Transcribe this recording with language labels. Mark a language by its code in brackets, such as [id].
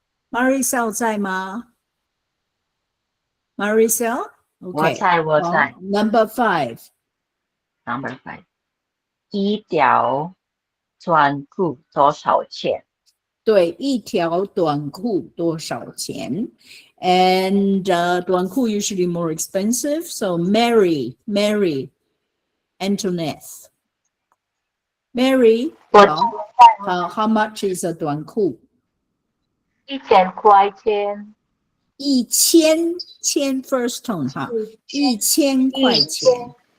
[zh] Maricel 在吗 ？Maricel， OK，我在 [en] Number 5。 [zh] Number 5， 一条短裤多少钱？对，一条短裤多少钱 ？And 短裤 [en] usually more expensive. So Mary Antoinette。 Mary， 好 ，How much is a 短裤 [zh] 1000块钱。 1000 first tone 哈，1000块钱。